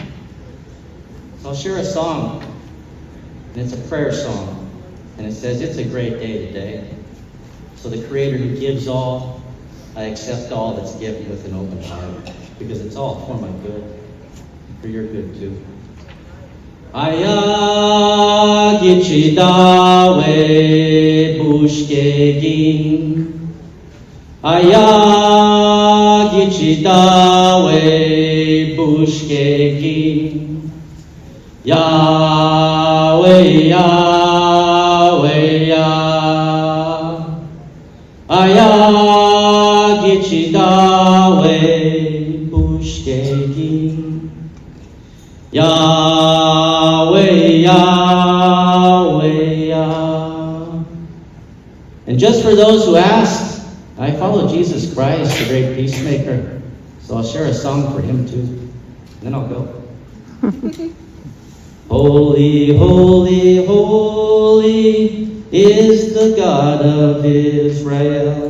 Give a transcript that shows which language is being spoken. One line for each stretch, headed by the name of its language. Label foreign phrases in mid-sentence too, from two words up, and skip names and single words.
English: So I'll share a song, and it's a prayer song, and it says, it's a great day today. So the Creator who gives all, I accept all that's given with an open heart, because it's all for my good, for your good too.
Ojibwa: Aya gichidawe bushkegin. Aya gichidawe bushkegin. Yahweh, Yahweh, Yah. Aya gichidawe bushkegin. Yahweh, Yahweh, Yah.
English: And just for those who asked, I follow Jesus Christ, the great peacemaker. So I'll share a song for him too. Then I'll go. Holy, holy, holy is the God of Israel.